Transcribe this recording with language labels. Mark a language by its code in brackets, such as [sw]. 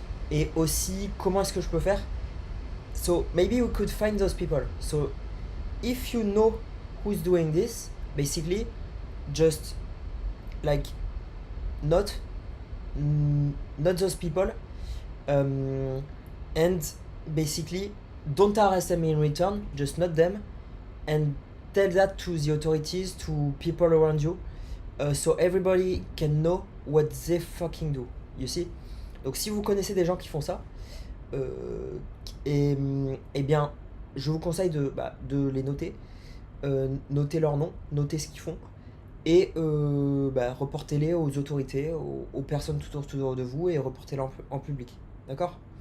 [fr] Et aussi, comment est-ce que je peux faire? [en] So maybe we could find those people. So if you know who's doing this, basically, just like not those people, and basically don't harass them in return. Just not them, and tell that to the authorities, to people around you, so everybody can know what they fucking do. You see? [fr] Donc si vous connaissez des gens qui font ça, eh bien, je vous conseille de les noter, noter leur nom, noter ce qu'ils font, et reportez-les aux autorités, aux personnes tout autour de vous, et reportez-les en public. D'accord?